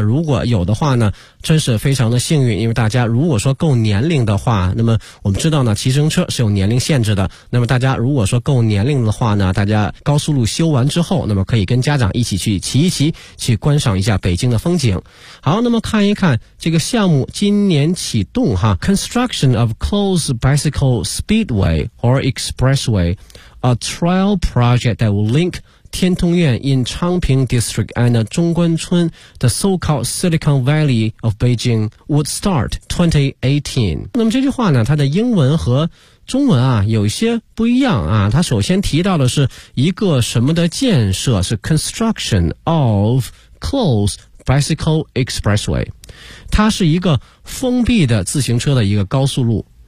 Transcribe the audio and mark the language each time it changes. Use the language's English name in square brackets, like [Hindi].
[Chinese] 如果有的话呢，真是非常的幸运，因为大家如果说够年龄的话，那么我们知道呢，骑自行车是有年龄限制的。那么大家如果说够年龄的话呢，大家高速路修完之后，那么可以跟家长一起去骑一骑，去观赏一下北京的风景。好，那么看一看这个项目今年启动哈 [English] ，Construction of closed bicycle speedway or expressway, a trial project that will link天通苑 in Changping District and 中关村 the so-called Silicon Valley of Beijing would start 2018. [Chinese] 那么这句话呢，它的英文和中文啊有一些不一样啊。它首先提到的是一个什么的建设，是 [English] construction of closed bicycle expressway. [Chinese] 它是一个封闭的自行车的一个高速路。